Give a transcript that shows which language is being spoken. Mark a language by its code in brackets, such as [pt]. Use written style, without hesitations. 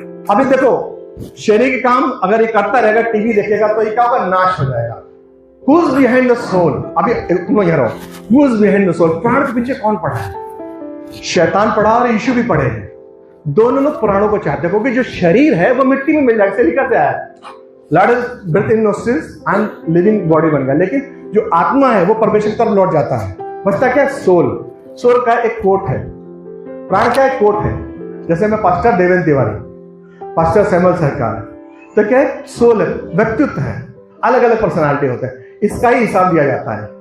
[hi] अभी देखो, शरीर के काम अगर ये करता रहेगा, टीवी देखेगा, तो ये क्या होगा? नाश हो जाएगा। [en] Who is behind the soul? [hi] अभी तुम यहाँ रहो। Who is behind the soul? प्राण के पीछे कौन पड़ा है? शैतान पड़ा और यीशु भी पड़े हैं। दोनों लोग प्राणों को चाहते हैं, क्योंकि जो शरीर है वो मिट्टी में मिल जाएगा। लिखा क्या है? [en] Lord is breath in nostrils and living body [hi] बन गया। लेकिन जो आत्मा है वो परमेश्वर की तरफ लौट जाता है। बचता क्या? सोल। सोल का एक कोट है। प्राण का एक कोट है। जैसे मैं pastor Devendra Tiwari, pastor Samuel सरकार, तो क्या है? सोल है, व्यक्तित्व है। अलग अलग पर्सनालिटी होते हैं, इसका ही हिसाब दिया जाता है।